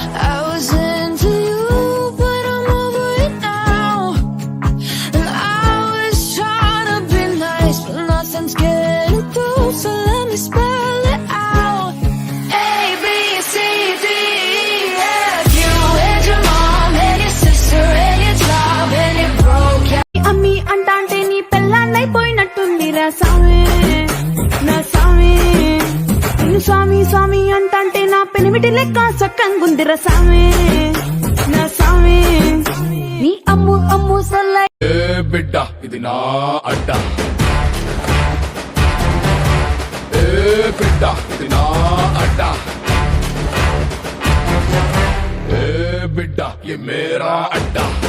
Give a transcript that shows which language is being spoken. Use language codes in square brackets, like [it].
[en] I was into you but I'm over it now and I was trying to be nice but nothing's getting through so let me spell it out A, B, C, D, E, F You and your mom and your sister and your job and your broke [te] అమ్మి అంటాంటే నీ పెళ్ళాన్నైపోయినట్టుంది రా సామి నా సామి నిన్ను స్వామి స్వామి అంటాంటే నా పెనిమిటి లెక్క సక్కంగుంది రా సామి నా సామి నీ అమ్ము అమ్ము సల్లై ఏ బిడ్డ ఇది నా అడ్డ ఏ బిడ్డ ఇది నా అడ్డ ఏ బిడ్డ [hi] ये मेरा अड्डा